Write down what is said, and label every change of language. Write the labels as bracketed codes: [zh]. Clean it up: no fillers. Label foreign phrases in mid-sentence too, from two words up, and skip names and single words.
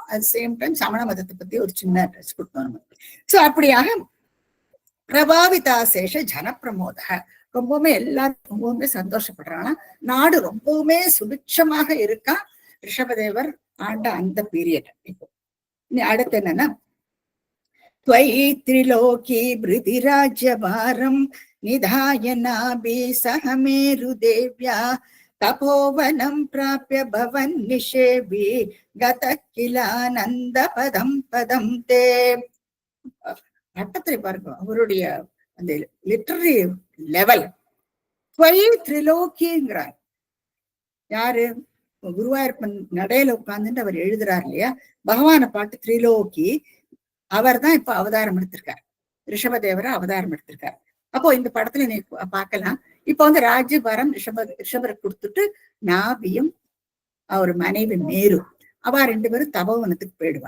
[en] at same time [ta] சமண மதத்தை பத்தி ஒரு சின்ன டச் கொடுத்தோம் நம்ம. சோ அப்படியாக [sa] प्रभाविताशेष जनप्रमोद, [ta] ரொம்பவுமே எல்லாரும் ரொம்பவுமே சந்தோஷப்படுறாங்க. நாடு ரொம்பவுமே சுபிட்சமாக இருக்கா ரிஷபதேவர் ஆண்ட அந்த பீரியட். இப்போ அடுத்து என்னன்னா [sa] त्वयि त्रिलोकी भृतिराज्यभारं निधाय नाभि सह मेरुदेव्या तपोवनं प्राप्य भवन् निषेवि गतः किलानन्दपदं पदं ते. [ta] பட்டத்திரை பாருங்க அவருடைய அந்த [en] literary level. [sa] त्वयि त्रिलोकीங்கிறார். [ta] யாரு? குருவாயூரப்பன் நடையில உட்கார்ந்துட்டு அவர் எழுதுறாரு இல்லையா, பகவானை பாட்டு திரிலோகி. அவர் தான் இப்ப அவதாரம் எடுத்திருக்காரு, ரிஷபதேவரை அவதாரம் எடுத்திருக்காரு. அப்போ இந்த படத்துல நீ பார்க்கலாம். இப்ப ராஜ்யபாரம் ரிஷபருக்கு கொடுத்துட்டு நாபியும் அவர் மனைவி மேரு அவ ரெண்டு பேரும் தபோவனத்துக்கு போயிடுவா.